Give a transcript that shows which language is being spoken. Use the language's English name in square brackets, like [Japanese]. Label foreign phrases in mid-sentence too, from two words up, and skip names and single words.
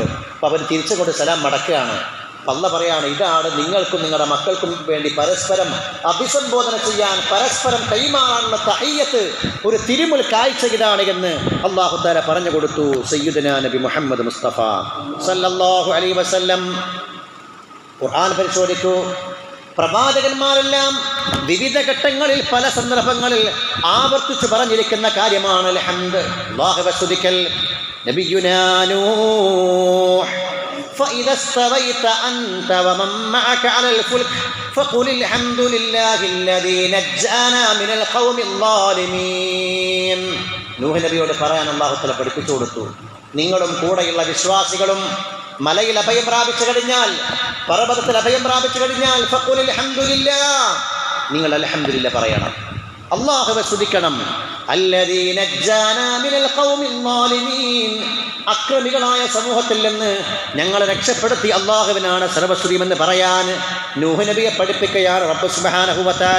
[Malayalam] അപ്പോൾ അവർ തിരിച്ചുകൊണ്ട് സലാം മടക്കുകയാണ്. അല്ലാഹ് പറയാണ്, ഇതാണ് നിങ്ങൾക്കും നിങ്ങളുടെ മക്കൾക്കും വേണ്ടി പരസ്പരം അഭിസംബോധന ചെയ്യാൻ, പരസ്പരം കൈമാറാനുള്ള തഹിയ്യത്ത്, ഒരു തിരുമുൽ കാഴ്ച ഇതാണ് എന്ന് [Arabic] الله تعالى [Malayalam] പറഞ്ഞു കൊടുത്തു [Arabic] سيدنا نبي محمد مصطفى صلى الله عليه وسلم. [Malayalam] ഖുർആൻ പരിശോധിക്കൂ. പ്രവാചകന്മാരെല്ലാം വിവിധ ഘട്ടങ്ങളിൽ പല സന്ദർഭങ്ങളിൽ ആവർത്തിച്ച് പറഞ്ഞിരിക്കുന്ന കാര്യമാണ് അൽഹംദ്, അല്ലാഹുവെ സ്തുതിക്കൽ. [Arabic] نبينا نوح فإذا استويت أنت ومن معك على الفلك فقل الحمد لله الذي نجانا من القوم الظالمين. [Malayalam] നൂഹ് നബിയോട് പറയാൻ [Arabic] الله تعالى [Malayalam] പഠിപ്പിച്ചു കൊടുത്തു, നിങ്ങളും കൂടെയുള്ള വിശ്വാസികളും മലയിൽ അഭയം പ്രാപിച്ചു കഴിഞ്ഞാൽ, പർവ്വതത്തിൽ അഭയം പ്രാപിച്ചു കഴിഞ്ഞാൽ [Arabic] فقل الحمد لله, [Malayalam] നിങ്ങൾ അൽഹംദുലില്ലാഹ് പറയണം, അല്ലാഹുവെ സ്തുതിക്കണം. [Arabic] الذي نجانا من القوم الظالمين, [Malayalam] അക്രമികളായ സമൂഹത്തിൽ നിന്ന് ഞങ്ങളെ രക്ഷപ്പെടുത്തി അല്ലാഹുവിനാണ് സർവസ്തുതിയുമെന്ന് പറയാൻ നൂഹ് നബിയെ പഠിപ്പിക്കുകയാണ് [Arabic] رب سبحانه وتعالى.